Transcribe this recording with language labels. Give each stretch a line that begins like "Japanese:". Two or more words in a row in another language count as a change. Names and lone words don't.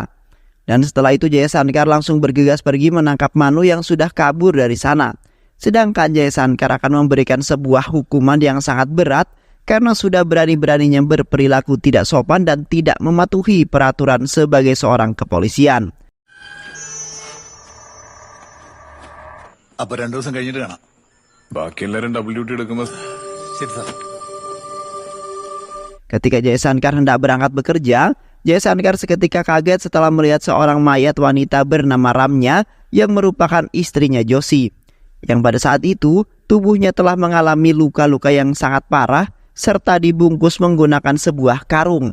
Indonesian: Dan setelah itu Jaya Sankar langsung bergegas pergi menangkap Manu yang sudah kabur dari sana. Sedangkan Jaya Sankar akan memberikan sebuah hukuman yang sangat berat karena sudah berani-beraninya berperilaku tidak sopan dan tidak mematuhi peraturan sebagai seorang kepolisian.
Malayalam: അപ്പൊ 2 ദിവസം കഴിഞ്ഞിട്ട് കാണാം. ബാക്കി എല്ലാരും
English: double duty
Malayalam: എടുക്കുമ്പോ ശരി സാർ.
Indonesian: Ketika Jaya Sankar hendak berangkat bekerja, Jaya Sankar seketika kaget setelah melihat seorang mayat wanita bernama Ramya yang merupakan istrinya Joshi. Yang pada saat itu, tubuhnya telah mengalami luka-luka yang sangat parah serta dibungkus menggunakan sebuah karung.